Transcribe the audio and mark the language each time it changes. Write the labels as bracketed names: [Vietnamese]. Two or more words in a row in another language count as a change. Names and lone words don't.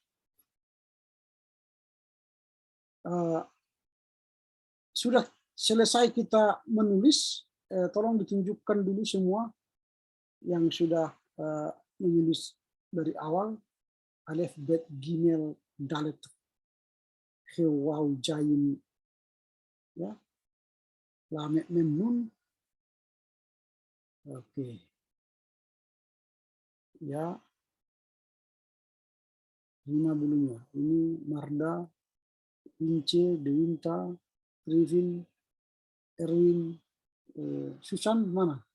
[Indonesian] Sudah selesai kita menulis, tolong ditunjukkan dulu semua yang sudah menulis dari awal, alif, [Hebrew] bet, gimel, dalet, he waw jayin, ya, lamek mem nun. [Indonesian] Oke, ya, rima bulunya. Ini Marda, Ince, Dewinta, Rivin, Erwin, Susan mana?